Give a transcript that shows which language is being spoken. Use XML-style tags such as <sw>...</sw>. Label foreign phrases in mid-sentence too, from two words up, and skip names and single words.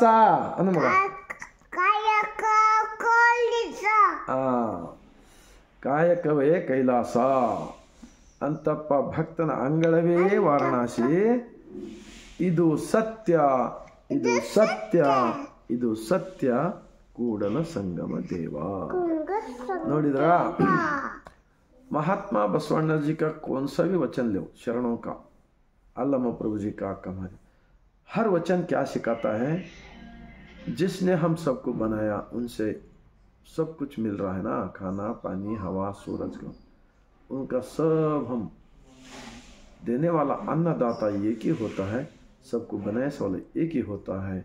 <kn>ನಮಗ ಕಾಯಕವೇ ಕೈಲಾಸ, ಅಂತಪ್ಪ ಭಕ್ತನ ಅಂಗಳವೇ ವಾರಣಾಸಿ. ಇದು ಸತ್ಯ, ಇದು ಸತ್ಯ, ಇದು ಸತ್ಯ ಕೂಡಲ ಸಂಗಮ ದೇವ. ನೋಡಿದ್ರಾ,</kn> <hi>महात्मा बसवण्णा जी का कौन सा भी वचन लो, शरणों का, अल्लामा प्रभु जी का, कमाल, हर वचन क्या सिखाता है? जिसने हम सबको बनाया उनसे सब कुछ मिल रहा है ना, खाना पानी हवा सूरज का, उनका सब हम देने वाला अन्नदाता एक ही होता है, सबको बनाने वाला एक ही होता है.</hi>